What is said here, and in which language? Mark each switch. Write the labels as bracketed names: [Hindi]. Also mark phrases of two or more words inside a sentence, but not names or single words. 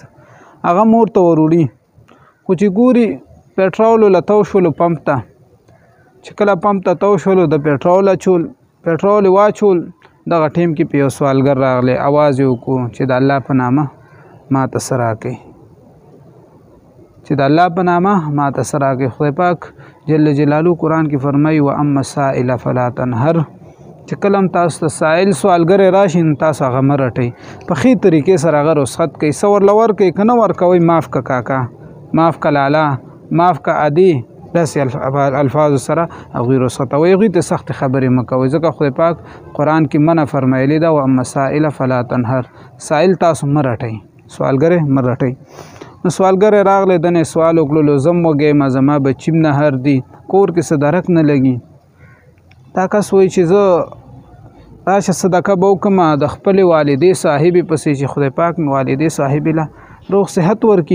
[Pashto] هغه مور ته وروړي، خو چې ګوري پټرول له تو شولو پمپ ته، چې کله پمپ ته تو شولو د پټرول اچول، پټرول یې واچول، دغه ټیم کې په یو سوالګر راغلی، اواز یې وکړو چې د الله په نامه ماته څه راکئ، چې د الله په نامه ماته څه راکئ. خدای پاک جل جلاله قرآن کې فرمایي: [Arabic] واما السائل فلا تنهر، [Pashto] چې کله هم تاسو ته سائل سوالګر راشي نو تاسو هغه مه رټئ، په ښې طریقې سره هغه رخصت کوئ، څه ورله ورکئ، که نه ورکوئ معاف که کاکا، معاف که لالا، معاف که عادي، داسې الفاظو سره هغوی رخصتوئ، هغوی ته سختې خبرې مه کوئ، ځکه خدای پاک قرآن کې منع فرمایلې ده: [Arabic] واما السائل فلا تنهر، [Pashto] سائل تاسو مه رټئ، سوالګر مه رټئ. نو سوالګر راغلی، دنه سوال وکړلو: زم وږی، زما بچیم نهر دي، کور کې څه درک نه لګي. دا کس وایي چې زه راشه صدقه به وکړم د خپلې والدې صاحبې پسې، چې خدای پاک مې والدې صاحبې له روغ صحت ورکړي.